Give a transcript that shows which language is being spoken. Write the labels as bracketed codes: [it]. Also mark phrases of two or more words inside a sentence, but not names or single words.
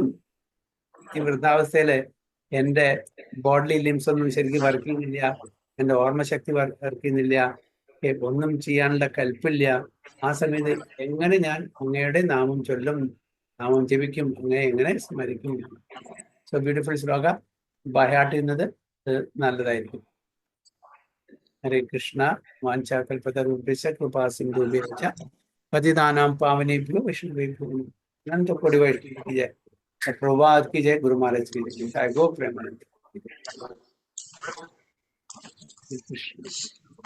[ml] ഈ വൃദ്ധാവസ്ഥയില് എൻ്റെ [en] body limbs [ml] ഒന്നും ശരിക്കും വർക്ക് ചെയ്യുന്നില്ല, എൻ്റെ ഓർമ്മശക്തി വർക്ക് ചെയ്യുന്നില്ല, ഒന്നും ചെയ്യാനുള്ള കൽപ്പില്ല. ആ സമയത്ത് എങ്ങനെ ഞാൻ അങ്ങയുടെ നാമം ചൊല്ലും, നാമം ജപിക്കും, എങ്ങനെ സ്മരിക്കും? [en] so beautiful [ml] ശ്ലോക. ബൈഹാർട്ട് ചെയ്യുന്നത് നല്ലതായിരിക്കും. [sa] ഹരേ കൃഷ്ണ. വാഞ്ചാകൽപതരുഭ്യശ്ച കൃപാ സിന്ധുഭ്യശ്ച പതിതാനാം പാവനേഭ്യോ വൈഷ്ണവേഭ്യോ [hi] अनंत कोटि वैष्णव की जय, प्रभात की जय, गुरु महाराज की जय, गो प्रेमानंद।